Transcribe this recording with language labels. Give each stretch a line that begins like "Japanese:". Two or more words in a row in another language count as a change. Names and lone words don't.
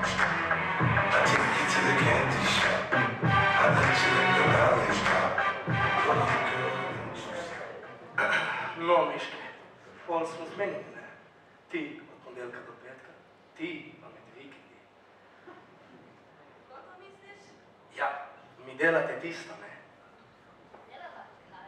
English: I take you to the candy shop. I let you in the lollipop. Oh, girl, don't you stop. No,
Slovenian: Miške, pol smo zmenili, ne? Ti od ponedeljka do petka, ti pa med vikendi. Kako misliš? Ja, mi delate tisto, ne? Delava, kaj?